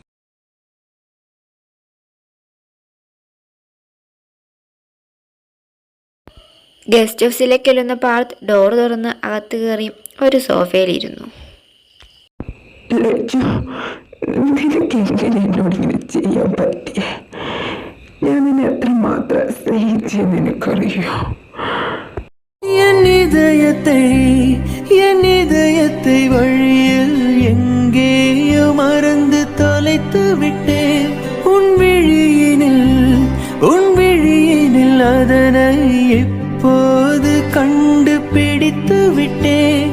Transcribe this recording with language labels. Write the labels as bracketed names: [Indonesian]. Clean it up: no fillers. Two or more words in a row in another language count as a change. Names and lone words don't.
[Malayalam] ഗസ്റ്റ് ഹൗസിലേക്ക് ചെല്ലുന്ന പാർത്ത് ഡോർ തുറന്ന് അകത്ത് കയറി ഒരു സോഫയിലിരുന്നു. നിനക്ക് എങ്ങനെ എന്നോട് ഇങ്ങനെ ചെയ്യാൻ പറ്റിയേ? ഞാൻ നിന്നെ എത്രമാത്രം സ്നേഹിച്ചെന്ന് നിനക്കറിയോ? [Tamil] என் இதயத்தை வழியில் எங்கேயோ மறந்து தொலைத்து விட்டேன். உன் விழியினில் அதனை எப்போது கண்டுபிடித்து விட்டேன்.